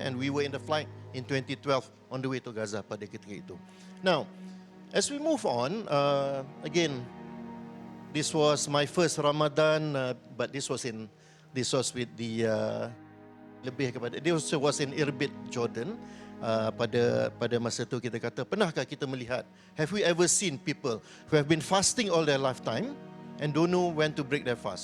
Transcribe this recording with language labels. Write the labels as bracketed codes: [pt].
[en] And we were in the flight in 2012 on the way to Gaza [ms] pada ketika itu. [en] Now, as we move on, again, this was my first Ramadan, but this was with the [ms] lebih kepada. [en] This was in Irbid, Jordan. [ms] Pada masa itu kita kata, pernahkah kita melihat? [en] Have we ever seen people who have been fasting all their lifetime and don't know when to break their fast?